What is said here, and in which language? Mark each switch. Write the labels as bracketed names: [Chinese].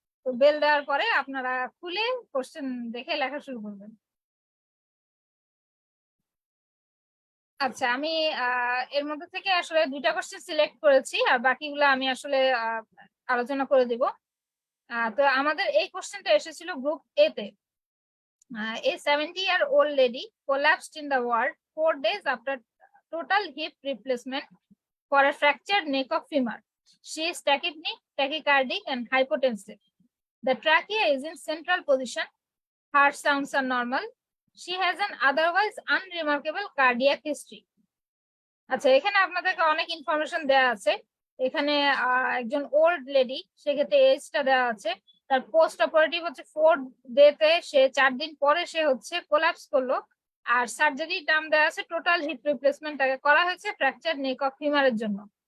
[Bangla] তো বেল দেওয়ার পরে আপনারা খুলে কোশ্চেন দেখে লেখা শুরু করবেন। আচ্ছা, আমি এর মধ্যে থেকে আসলে 2টা কোশ্চেন সিলেক্ট করেছি, আর বাকিগুলো আমি আসলে আলোচনা করে দিব। তো আমাদের এই কোশ্চেনটা এসেছিল গ্রুপ এ তে। [English] A 70-year-old lady collapsed in the ward 4 days after total hip replacement for a fractured neck of femur. She is tachypneic, tachycardic, and hypotensive. The trachea is in central position. Heart sounds are normal. She has an otherwise unremarkable cardiac history. [Bangla] আচ্ছা, এখানে আপনাদেরকে অনেক information দেওয়া আছে। এখানে একজন old lady, সেক্ষেত্রে এজটা দেওয়া আছে। তার পোস্ট অপারেটিভ হচ্ছে 4th ডে সে 4 দিন পরে সে হচ্ছে কোলাপস করলো। আর সার্জারি টার্ম দেওয়া আছে টোটাল হিপ রিপ্লেসমেন্ট তাকে করা হয়েছে ফ্র্যাকচার নেক অফ ফিমারের জন্য।